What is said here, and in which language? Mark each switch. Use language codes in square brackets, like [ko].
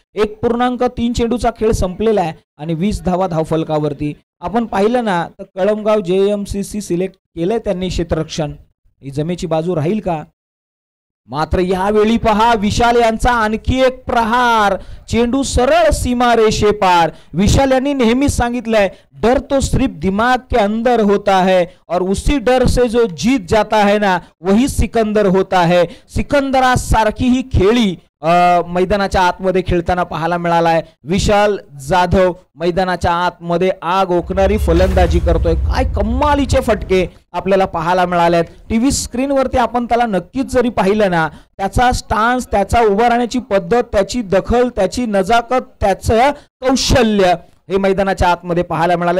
[mr] 1.3 चेंडूचा खेळ संपलेला आहे आणि 20 धावा धावफलकावरती. आपण पाहिलं ना तर कळमगाव JMCC सिलेक्ट केलंय त्यांनी क्षेत्ररक्षण. ही जमेची बाजू राहील का? मात्र यावेळी पहा विशाल यांचा आणखी एक प्रहार, चेंडू सरळ सीमा रेषे पार. विशाल यांनी नेहमीच सांगितलंय [hi] डर तो सिर्फ दिमाग के अंदर होता है और उसी डर से जो जीत जाता है ना वही सिकंदर होता है. [mr] सिकंदरा सारखी ही खेळी मैदानाच्या आतमध्ये खेळताना पाहायला मिळालाय. विशाल जाधव मैदानाच्या आतमध्ये आग ओकणारी फलंदाजी करतोय. काय कमालीचे फटके आपल्याला पाहायला मिळाले आहेत. टीव्ही स्क्रीनवरती आपण त्याला नक्कीच जरी पाहिलं ना त्याचा स्टान्स, त्याचा उभा राहण्याची पद्धत, त्याची दखल, त्याची नजाकत, त्याचं कौशल्य हे मैदानाच्या आतमध्ये पाहायला मिळालं.